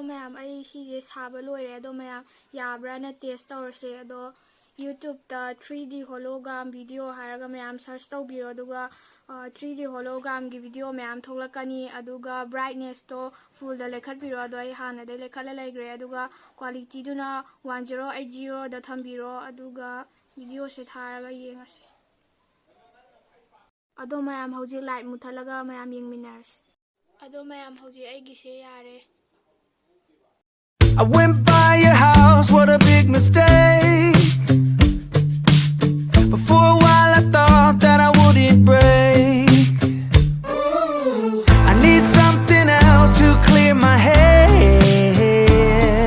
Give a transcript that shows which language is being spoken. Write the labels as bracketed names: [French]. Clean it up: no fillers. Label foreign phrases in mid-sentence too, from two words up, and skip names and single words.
[Manipuri] ꯃꯌꯥꯝ ꯑꯩ ꯁꯤꯁꯦ ꯁꯥꯕ ꯂꯣꯏꯔꯦ ꯑꯗꯣ ꯃꯌꯥꯝ ꯌꯥꯕ꯭ꯔꯥꯅ ꯇꯦꯁ ꯇꯧꯔꯁꯦ ꯑꯗꯣ ꯌꯨꯇ꯭ꯌꯨꯕꯇ [English] 3D hologram video [Manipuri] ꯍꯥꯏꯔꯒ ꯃꯌꯥꯝ ꯁꯔꯆ ꯇꯧꯕꯤꯔꯣ ꯑꯗꯨꯒ 3D ꯍꯣꯂꯣꯒ꯭ꯔꯥꯝꯒꯤ ꯚꯤꯗꯤꯑꯣ ꯃꯌꯥꯝ ꯊꯣꯛꯂꯛꯀꯅꯤ ꯑꯗꯨꯒ ꯕ꯭ꯔꯥꯏꯠꯅꯦꯁꯇꯣ ꯐꯨꯜꯗ ꯂꯩꯈꯠꯄꯤꯔꯣ ꯑꯗꯣ ꯑꯩ ꯍꯥꯟꯅꯗꯩ ꯂꯩꯈꯠꯂ ꯂꯩꯈ꯭ꯔꯦ ꯑꯗꯨꯒ ꯀ꯭ꯋꯥꯂꯤꯇꯤꯗꯨꯅ 1080ꯗ ꯊꯝꯕꯤꯔꯣ ꯑꯗꯨꯒ ꯚꯤꯗꯤꯑꯣꯁꯦ ꯊꯥꯔꯒ ꯌꯦꯡꯉꯁꯤ ꯑꯗꯣ ꯃꯌꯥꯝ ꯍꯧꯖꯤꯛ ꯂꯥꯏꯠ ꯃꯨꯠꯊꯠꯂꯒ ꯃꯌꯥꯝ yꯦꯡꯃꯤꯟꯅꯔꯁꯤ ꯑꯗꯣ ꯃꯌꯥꯝ ꯍꯧꯖꯤꯛ ꯑꯩꯒꯤꯁꯦ ꯌꯥꯔꯦ [English] I went by your house, what a big mistake. But for a while I thought that I wouldn't break. I need something else to clear my head.